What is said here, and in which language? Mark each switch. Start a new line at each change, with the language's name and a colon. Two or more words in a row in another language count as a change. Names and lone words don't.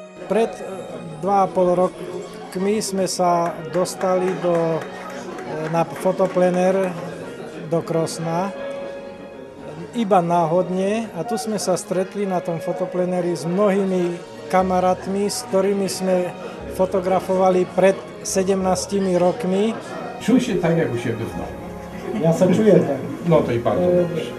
Slovak: Pred 2,5 rokmi sme sa dostali na fotoplenér do Krosna, iba náhodne, a tu sme sa stretli na tom fotoplenéri s mnohými kamarátmi, s ktorými sme fotografovali pred 17 rokmi.
Polish: Czuj się tak, jak u siebie w domu.
Slovak: Ja sa čujem tak.
Polish: No to i bardzo dobrze.